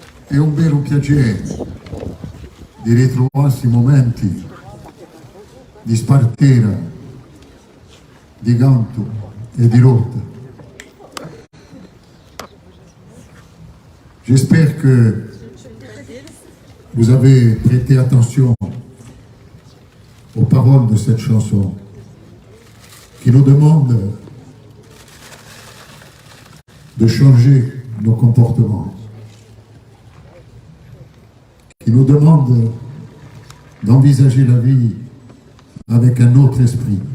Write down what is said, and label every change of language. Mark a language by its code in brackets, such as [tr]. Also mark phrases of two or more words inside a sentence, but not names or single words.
[it] È un vero piacere di ritrovarsi momenti di spartera, di canto e di lotta. [fr] J'espère que vous avez prêté attention aux paroles de cette chanson qui nous demande de changer nos comportements, qui nous demande d'envisager la vie avec un autre esprit.